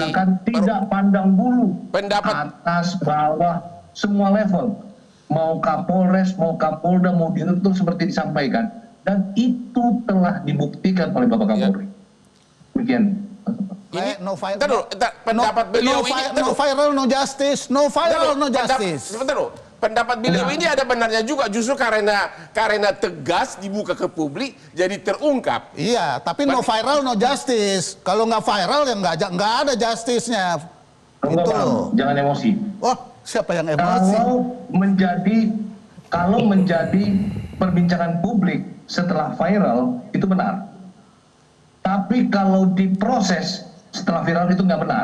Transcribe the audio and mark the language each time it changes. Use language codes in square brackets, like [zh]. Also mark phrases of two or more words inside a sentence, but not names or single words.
[id] tidak pandang bulu. Pendapat atas, bawah, semua level. Mau Kapolres, mau Kapolda, mau Direktur seperti disampaikan. Dan itu telah dibuktikan oleh Bapak Kapolri. Demikian. Ini pendapat beliau ini [en] no viral no justice, no viral no justice. [id] Sebentar loh. Pendapat beliau ini ada benarnya juga, justru karena tegas dibuka ke publik jadi terungkap. Iya, tapi [en] no viral no justice. [id] Kalau nggak viral ya nggak ada justice-nya. Itu loh. Jangan emosi. Oh, siapa yang emosi? Kalau menjadi perbincangan publik setelah viral itu benar. Tapi kalau diproses setelah viral itu nggak benar.